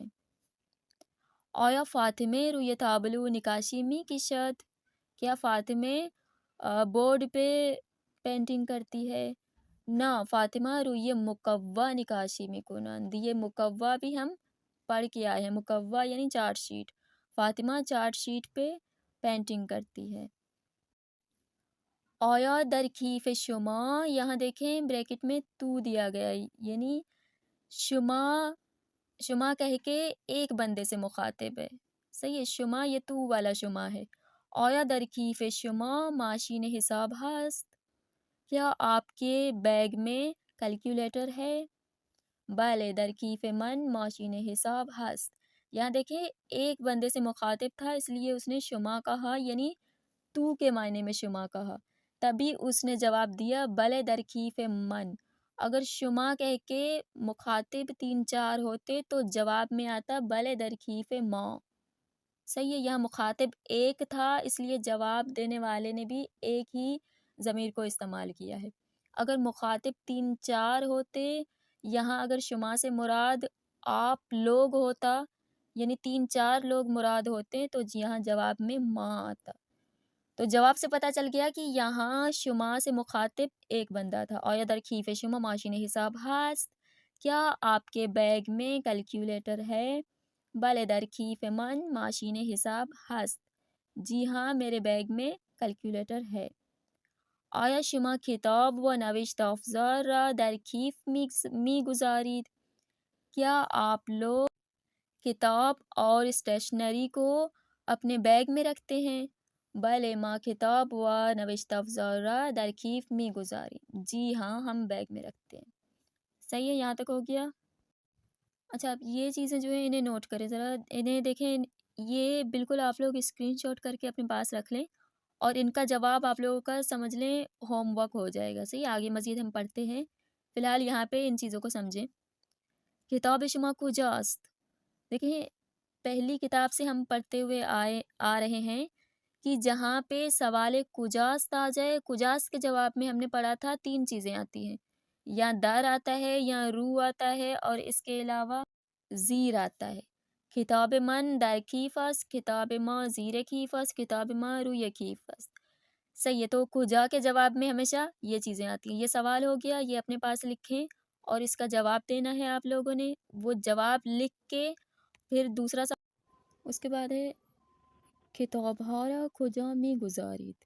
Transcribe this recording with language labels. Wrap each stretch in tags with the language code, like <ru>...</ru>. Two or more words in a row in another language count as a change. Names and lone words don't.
<fa>آیا فاطمہ روی تابلو نقاشی می کشد،</fa> <ur>کیا فاطمہ بورڈ پہ پینٹنگ کرتی ہے؟</ur> <fa>نہ، فاطمہ روی مکوہ نقاشی می کنند،</fa> <ur>یہ مکوہ بھی ہم پڑھ کے آئے ہیں، مکوہ یعنی چارٹ شیٹ، فاطمہ چارٹ شیٹ پہ پینٹنگ کرتی ہے۔</ur> <fa>آیا در کیف شما،</fa> <ur>یہاں دیکھیں بریکٹ میں تو دیا گیا ہے، یعنی شما، شما کہہ کے ایک بندے سے مخاطب ہے، صحیح ہے، شما یہ تو والا شما ہے۔</ur> <fa>آیا در کیف شما ماشین حساب ہست،</fa> <ur>کیا آپ کے بیگ میں کیلکولیٹر ہے؟</ur> <fa>بلے در کیف من ماشین حساب ہست،</fa> <ur>یہاں دیکھیں ایک بندے سے مخاطب تھا اس لیے اس نے شما کہا، یعنی تو کے معنی میں شما کہا، تبھی اس نے جواب دیا</ur> <fa>بلے در کیف من۔</fa> <ur>اگر شما کہہ کے مخاطب 3-4 ہوتے تو جواب میں آتا</ur> <fa>بلے در کیف ما،</fa> <ur>صحیح ہے۔ یہاں مخاطب ایک تھا اس لیے جواب دینے والے نے بھی ایک ہی ضمیر کو استعمال کیا ہے۔ اگر مخاطب 3-4 ہوتے، یہاں اگر شما سے مراد آپ لوگ ہوتا، یعنی 3-4 لوگ مراد ہوتے تو یہاں جواب میں ما آتا۔ تو جواب سے پتہ چل گیا کہ یہاں شما سے مخاطب ایک بندہ تھا۔</ur> <fa>آیا در کیف شما ماشین حساب ہست،</fa> <ur>کیا آپ کے بیگ میں کیلکولیٹر ہے؟</ur> <fa>بلے در کیف من ماشین حساب ہست،</fa> <ur>جی ہاں میرے بیگ میں کیلکولیٹر ہے۔</ur> <fa>آیا شما کتاب و نوشت افزار را در کیف می گذارید،</fa> <ur>کیا آپ لوگ کتاب اور اسٹیشنری کو اپنے بیگ میں رکھتے ہیں؟</ur> <fa>بلے ما کتاب و نوشت افزار را در کیف می گذاریم،</fa> <ur>جی ہاں ہم بیگ میں رکھتے ہیں، صحیح ہے، یہاں تک ہو گیا۔ اچھا اب یہ چیزیں جو ہیں انہیں نوٹ کریں ذرا، انہیں دیکھیں، یہ بالکل آپ لوگ اسکرین شاٹ کر کے اپنے پاس رکھ لیں اور ان کا جواب آپ لوگوں کا سمجھ لیں، ہوم ورک ہو جائے گا، صحیح۔ آگے مزید ہم پڑھتے ہیں، فی الحال یہاں پہ ان چیزوں کو سمجھیں۔</ur> <fa>کتاب شما کجاست،</fa> <ur>دیکھیں پہلی کتاب سے ہم پڑھتے ہوئے آ رہے ہیں کہ جہاں پہ سوال کجاست آ جائے، کجاست کے جواب میں ہم نے پڑھا تھا 3 چیزیں آتی ہیں، یا در آتا ہے، یا رو آتا ہے، اور اس کے علاوہ زیر آتا ہے۔</ur> <fa>کتاب من در کیف است، کتاب ما زیر کیف است، کتاب ما روی کیف است،</fa> <ur>صحیح ہے۔ تو کجا کے جواب میں ہمیشہ یہ چیزیں آتی ہیں۔ یہ سوال ہو گیا، یہ اپنے پاس لکھیں اور اس کا جواب دینا ہے آپ لوگوں نے، وہ جواب لکھ کے پھر دوسرا اس کے بعد ہے</ur> <fa>کتاب‌ها کجا می‌گذارید.</fa>